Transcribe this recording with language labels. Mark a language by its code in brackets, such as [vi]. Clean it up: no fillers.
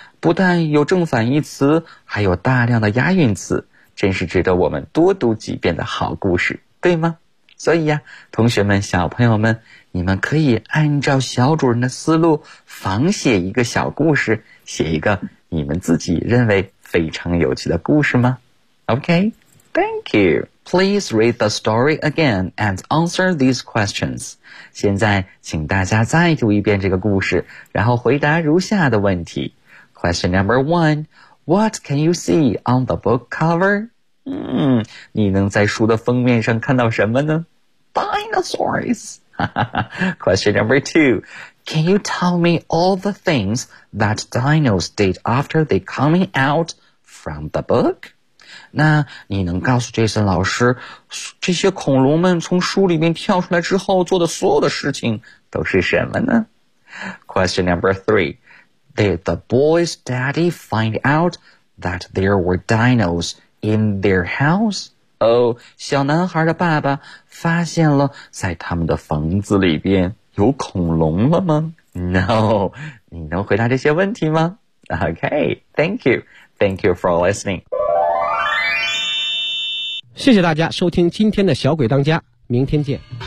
[zh] 不但有正反义词，还有大量的押韵词，真是值得我们多读几遍的好故事，对吗？所以呀，同学们，小朋友们，你们可以按照小主人的思路仿写一个小故事，写一个你们自己认为非常有趣的故事吗？ [en] OK? Thank you. Please read the story again and answer these questions. [zh] 现在请大家再读一遍这个故事，然后回答如下的问题。 [en] Question number one, what can you see on the book cover? [zh] 你能在书的封面上看到什么呢？ [en] Dinosaurs. Question number two, can you tell me all the things that dinos did after they coming out from the book? [zh] 那你能告诉Jason老师，这些恐龙们从书里面跳出来之后做的所有的事情都是什么呢？ [en] Question number three, did the boy's daddy find out that there were dinos in their house? [zh] 小男孩的爸爸发现了在他们的房子里边有恐龙了吗？ No, 你能回答这些问题吗？ [en] Okay, thank you. Thank you for listening. [zh] 谢谢大家收听今天的小鬼当家，明天见。